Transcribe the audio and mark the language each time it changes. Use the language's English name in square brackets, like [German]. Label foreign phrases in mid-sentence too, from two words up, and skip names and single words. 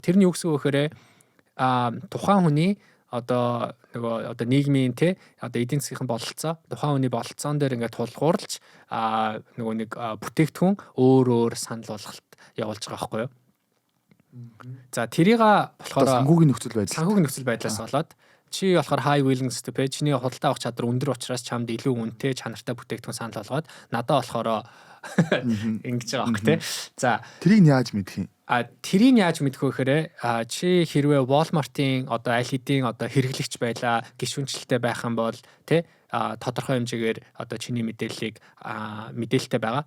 [Mongolian] Тэр нь юу гэсэн үг гэхээр тухайн хүний одоо нөгөө одоо нийгмийн те одоо эдийн засгийн бололцоо тухайн хүний бололцоон дээр ингээд тулгуурлаж нөгөө нэг бүтээгдэхүүн өөр санал болголт явуулж байгаа байхгүй юу. За тэрийг болохоор санхүүгийн нөхцөл байдлаас болоод чи болохоор [English] high willingness to pay [Mongolian] чиний худалдаа авах чадвар өндөр учраас чамд илүү үнэтэй чанартай бүтээгдэхүүн санал болгоод надад болохоор ингэж байгаа байхгүй те. За тэрийг яаж мэдэх юм? Тэрийг яаж мэдэх вэ гэхээр чи хэрвээ Walmart-ийн одоо аль хэдийн одоо хэрэглэгч байлаа гишүүнчлэлтэй байх юм бол тий тодорхой хэмжээгээр одоо чиний мэдээллийг мэдээлэлтэй байгаа.